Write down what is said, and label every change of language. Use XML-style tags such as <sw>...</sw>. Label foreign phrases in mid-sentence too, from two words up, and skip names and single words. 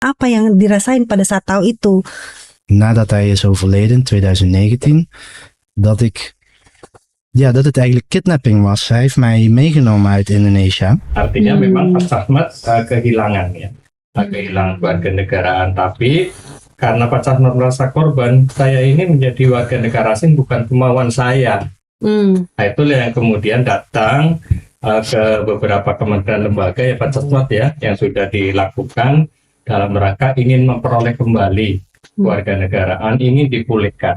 <id>Apa yang dirasain pada saat tahu itu?</id> <nl>Nadat hij is overleden, 2019, dat het eigenlijk kidnapping was. Hij heeft mij meegenomen uit Indonesia.</nl> <id>Artinya memang Pak Camat kehilangan warga negaraan, tapi karena Pak Camat merasa korban, saya ini menjadi warga negara asing bukan kemauan saya. Nah, itulah yang kemudian datang ke beberapa kementerian lembaga ya Pak Camat ya, yang sudah dilakukan dalam rangka ingin memperoleh kembali warga negaraan, ingin dipulihkan.</id>